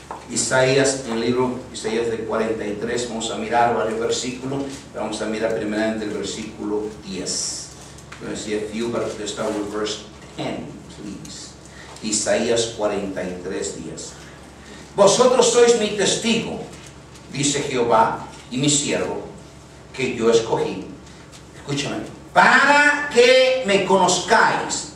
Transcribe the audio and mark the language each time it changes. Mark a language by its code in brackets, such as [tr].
[es] Isaías, en el libro Isaías de 43, vamos a mirar varios versículos, vamos a mirar primeramente el versículo 10. [en] I'm going to see a few, but let's start with verse 10, please. [es] Isaías 43, 10. Vosotros sois mi testigo, dice Jehová, y mi siervo, que yo escogí. Escúchame, para que me conozcáis.